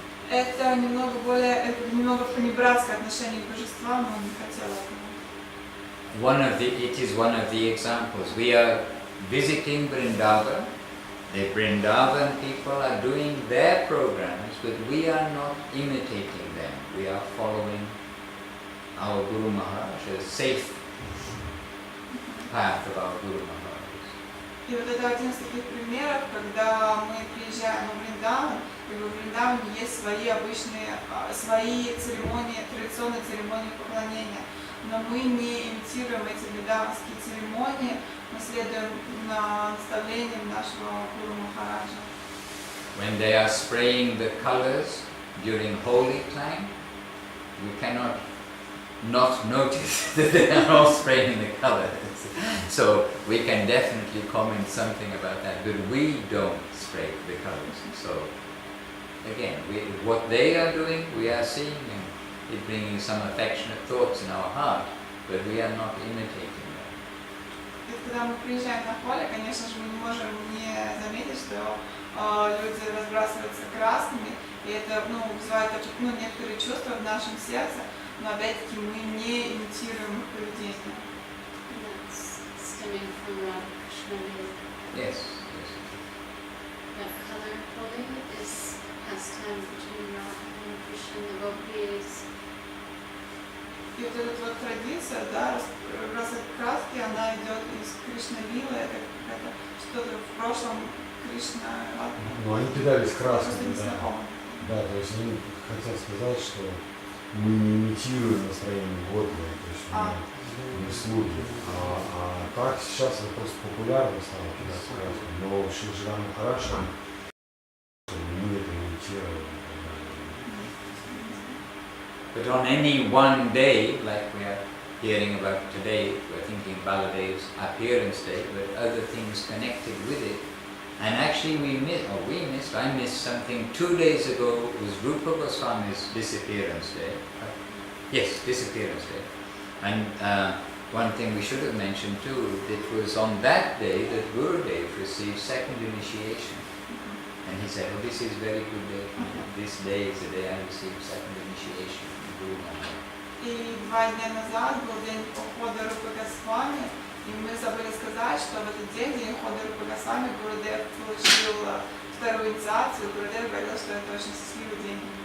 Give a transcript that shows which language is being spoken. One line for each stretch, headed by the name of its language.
Russian: Это немного понебратское отношение к божествам, он не хотел этого.
English: It is one of the examples. We are visiting Vrindavan. The Vrindavan people are doing their programs, but we are not imitating them. We are following our Guru Maharaj, a safe path of our Guru Maharaj.
Russian: И вот это один из таких примеров, когда мы приезжаем в Вриндаван, и в Вриндаване есть свои обычные, свои церемонии, традиционные церемонии поклонения. Но мы не имитируем эти вриндаванские церемонии, мы следуем наставлениям нашего Гуру Махараджа.
English: When they are spraying the colors during holy time, we cannot not notice that they are all spraying the colors. So we can definitely comment something about that, but we don't spray the colors. So again, what they are doing, we are seeing, and it bringing some affectionate thoughts in our heart, but we are not imitating them.
Russian: И когда мы приезжаем на поле, конечно же, мы не можем не заметить, что люди разбрасываются красками, и это вызывает некоторые чувства в нашем сердце, но опять-таки мы не имитируем их поведение.
English: Stemming from Radha Krishna. Yes. That color holding is pastime between Radha and Krishna, the gopis.
Russian: И вот эта вот традиция, да, разбрасывать краски, она идет из Кришна-лилы, это что-то в прошлом Кришна. Ну, они кидались красками, да. Да, то есть они хотят сказать, что мы не имитируем настроение Господа, то есть мы слуги. А так сейчас это просто популярно стало кидаться красками. Но Шри Махарадж, мы это имитировали.
English: But on any one day, like we are hearing about today, we're thinking Baladev's appearance day, but other things connected with it. And actually I missed something 2 days ago. It was Rupa Goswami's disappearance day. Yes, disappearance day. And one thing we should have mentioned too, it was on that day that Gurudev received second initiation. And he said, oh, this is very good day for me. This day is the day I received second initiation from Guru Maharaj.
Russian: И 2 дня назад был день ухода Рупы Госвами, и мы забыли сказать, что в этот день, день ухода Рупы Госвами, Гурудев получил вторую инициацию. Гурудев говорил, что это очень счастливый день.